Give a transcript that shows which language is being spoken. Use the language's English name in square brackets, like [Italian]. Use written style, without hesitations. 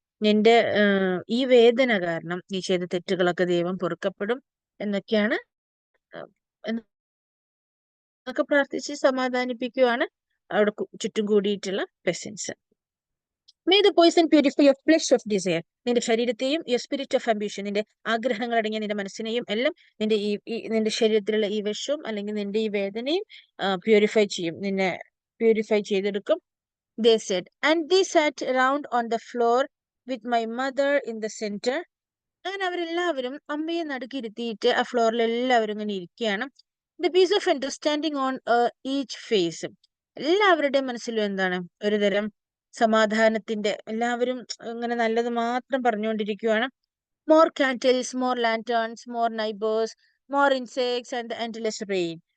[Malayalam] നിന്റെ ഈ വേദന കാരണം നീ ചെയ്ത തെറ്റുകളൊക്കെ ദൈവം പൊറുക്കപ്പെടും എന്നൊക്കെയാണ് എന്നൊക്കെ പ്രാർത്ഥിച്ച് സമാധാനിപ്പിക്കുകയാണ് അവിടെ ചുറ്റും കൂടിയിട്ടുള്ള പെസൻസ്. [English] May the poison purify your flesh of desire. [Malayalam] നിന്റെ ശരീരത്തെയും [English] your spirit of ambition, [Malayalam] നിന്റെ ആഗ്രഹങ്ങൾ അടങ്ങിയ നിന്റെ മനസ്സിനെയും എല്ലാം നിന്റെ ശരീരത്തിലുള്ള ഈ വിഷവും അല്ലെങ്കിൽ നിന്റെ ഈ വേദനയും പ്യൂരിഫൈ ചെയ്യും, നിന്നെ പ്യൂരിഫൈ ചെയ്തെടുക്കും. [English] They said, and they sat around on the floor with my mother in the center. [Malayalam] അങ്ങനെ അവരെല്ലാവരും അമ്മയെ നടുക്കിരുത്തിയിട്ട് ആ ഫ്ലോറിൽ എല്ലാവരും ഇങ്ങനെ ഇരിക്കുകയാണ്. [English] The peace of understanding on each face. [Malayalam] എല്ലാവരുടെയും മനസ്സിലും എന്താണ്, ഒരു തരം സമാധാനത്തിന്റെ, എല്ലാവരും ഇങ്ങനെ നല്ലത് മാത്രം പറഞ്ഞുകൊണ്ടിരിക്കുകയാണ്. [English] More candles, more lanterns, more neighbours, more insects and endless rain.